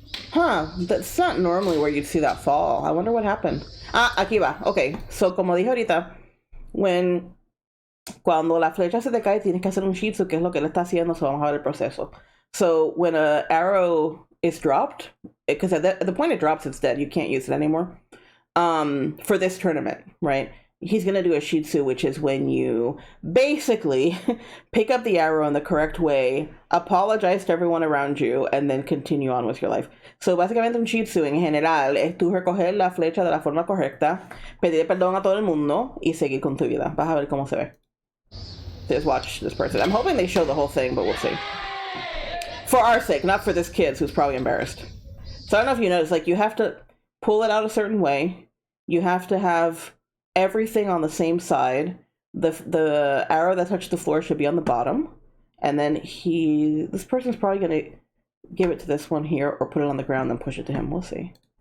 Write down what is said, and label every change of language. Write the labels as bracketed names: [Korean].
[English] Huh, that's not normally where you'd see that fall. I wonder what happened. [Spanish] Ah, aquí va. Okay, so como dije ahorita, cuando la flecha se te cae, tienes que hacer un shitsu, que es lo que él está haciendo, so vamos a ver el proceso. [English] So when a arrow is dropped, because at the point it drops, it's dead. You can't use it anymore. For this tournament, right? He's going to do a shitsu, which is when you basically pick up the arrow in the correct way, apologize to everyone around you, and then continue on with your life. [Spanish] So, básicamente un shitsu en general es tú recoger la flecha de la forma correcta, pedir perdón a todo el mundo y seguir con tu vida. Vas a ver cómo se ve. [English] Just watch this person. I'm hoping they show the whole thing, but we'll see. For our sake, not for this kid who's probably embarrassed. So I don't know if you noticed, like, you have to pull it out a certain way. You have to have everything on the same side. The arrow that touched the floor should be on the bottom. And then this person's probably going to give it to this one here or put it on the ground and push it to him. We'll see.